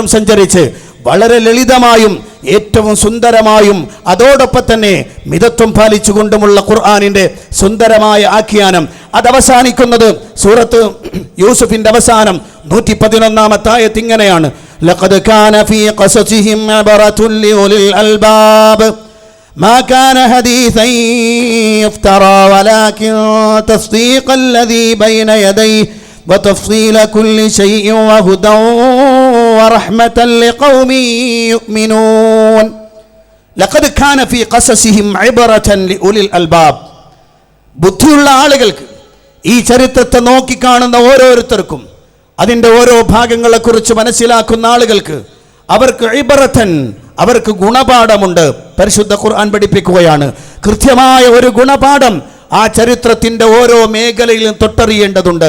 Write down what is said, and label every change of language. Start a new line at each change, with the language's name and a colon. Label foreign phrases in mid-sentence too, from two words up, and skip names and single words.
Malayalam: സഞ്ചരിച്ച് വളരെ ലളിതമായും ഏറ്റവും സുന്ദരമായും അതോടൊപ്പം തന്നെ മിതത്വം പാലിച്ചുകൊണ്ടുമുള്ള ഖുർആനിൻ്റെ സുന്ദരമായ ആഖ്യാനം അതവസാനിക്കുന്നത് സൂറത്ത് യൂസുഫിൻ്റെ അവസാനം 111-ാമത്തെ ആയത്ത് ഇങ്ങനെയാണ്,
Arabic: لقد كان في قصصهم عبرة لأولي الألباب ما كان حديثا يفترى ولكن تصديق الذي بين يديه وتفصيل كل شيء وهدى ورحمة لقوم يؤمنون لقد كان في قصصهم عبرة لأولي الألباب
Malayalam: ബുദ്ധിയുള്ള ആളുകൾക്ക് ഈ ചരിത്രത്തെ നോക്കിക്കാണുന്ന ഓരോരുത്തർക്കും അതിൻ്റെ ഓരോ ഭാഗങ്ങളെക്കുറിച്ച് മനസ്സിലാക്കുന്ന ആളുകൾക്ക് അവർക്ക് ഇബറത്തൻ, അവർക്ക് ഗുണപാഠമുണ്ട്. പരിശുദ്ധ ഖുർആൻ പഠിപ്പിക്കുകയാണ് കൃത്യമായ ഒരു ഗുണപാഠം ആ ചരിത്രത്തിൻ്റെ ഓരോ മേഖലയിലും തൊട്ടറിയേണ്ടതുണ്ട്.